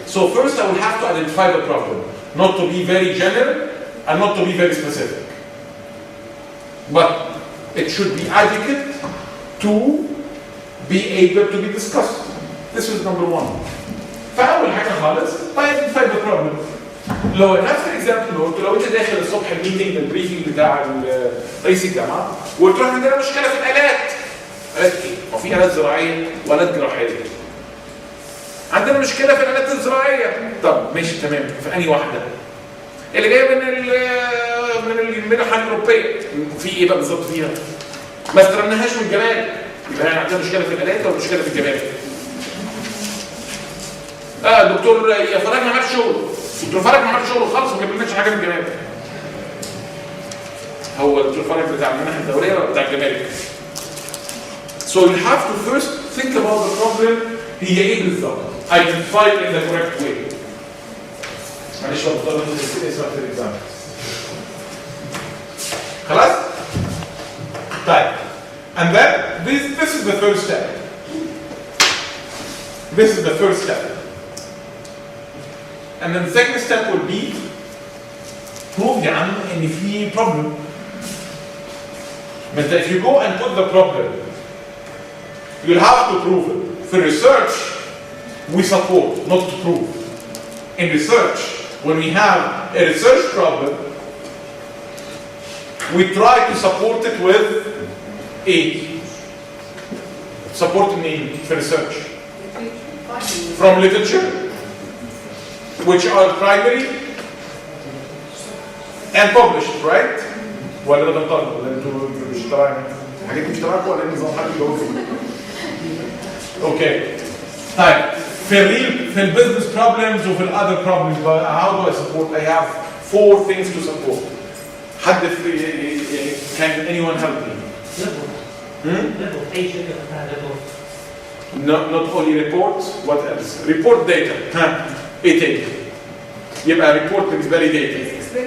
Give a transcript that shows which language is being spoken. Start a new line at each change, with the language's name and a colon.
English: So first I will have to identify the problem. Not to be very general and not to be very specific. But it should be adequate to be able to be discussed. This is number one.
Arabic: فأول حاجة خالص
English: identify the problem.
Arabic: لو نفس الاكزامبل قلت لو انت داخل الصبح الميتنج البريفنج بتاع رئيس الجامعه وقلت له عندنا مشكله في الالات. الات ايه؟ هو في الات زراعيه والات جراحيه. عندنا مشكله في الالات الزراعيه. طب ماشي تمام، في انهي واحده؟ اللي جايه من المنحه الاوروبيه. في ايه بقى بالظبط فيها؟ ما استلمناهاش من الجمارك. يبقى يعني عندنا مشكله في الالات ولا مشكله في الجمارك؟ دكتور يا فرج ما عملش شغل. دكتور فرج ما عملش شغل خالص وما كملناش حاجه من الجمارك. هو دكتور فرج بتاع المنح الدوليه ولا بتاع الجمارك؟
English: So you have to first think about the problem.
Arabic: هي ايه بالظبط؟
English: Identify it in the correct way.
Arabic: معلش بقى بضطر انزل اسمها في الاكزام. خلاص؟ طيب.
English: And then this is the first step. This is the first step. And then the second step will be prove
Arabic: يا عم ان في
English: problem. But if you go and put the problem, you'll have to prove it. For research, we support, not to prove. In research, when we have a research problem, we try to support it with a support name for research. From literature, which are primary and published, right?
Arabic: ولا ده طالب ولا انتوا مش تبعنا؟ حاجات مش تبعكم ولا نظام حد يجاوب فيه؟ اوكي. طيب في البيزنس بروبلمز وفي الاذر بروبلمز
English: how do I support? I have 4 things to support. حد can anyone help me?
Arabic: أي شركة فتحها
English: Not only reports, what else? Report data.
Arabic: ايه تاني؟ يبقى report بالنسبة لي data.